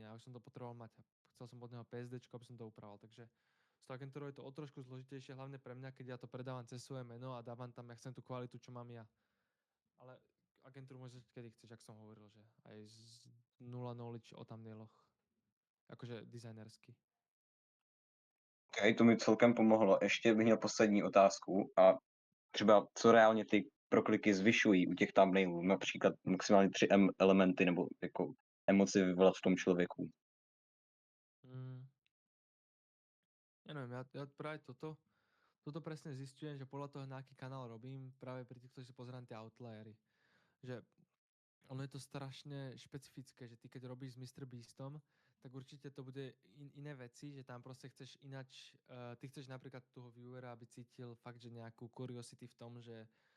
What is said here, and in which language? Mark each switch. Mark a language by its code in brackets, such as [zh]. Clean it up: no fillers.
[sk] Ja už som to potreboval mať. Chcel som od neho PSDčko, aby som to upravoval. Takže s tou agentúrou je to o trošku zložitejšie, hlavne pre mňa, keď ja to predávam cez svoje meno a dávam tam, ja chcem tú kvalitu, čo mám ja. Ale agentúru môžeš kedy chceš, ak som hovoril, že aj z 0 knowledge o thumbnailoch. Akože dizajnersky. [cs] OK, to mi celkem pomohlo. Ještě bych měl poslední otázku a třeba co reálně ty prokliky zvyšují u těch thumbnailů, například maximálně 3 elementy nebo jako emoci vyvolat v tom člověku. [sk] Ja neviem, ja práve toto presne zistujem, že podľa toho, na aký kanál robím, práve pri týchto, že pozerám tie outliery. Že ono je to strašne špecifické, že ty keď robíš s MrBeastom, tak určite to bude iné veci, že tam proste chceš inač, ty chceš napríklad toho viewera, aby cítil fakt, že nejakú curiosity v tom, že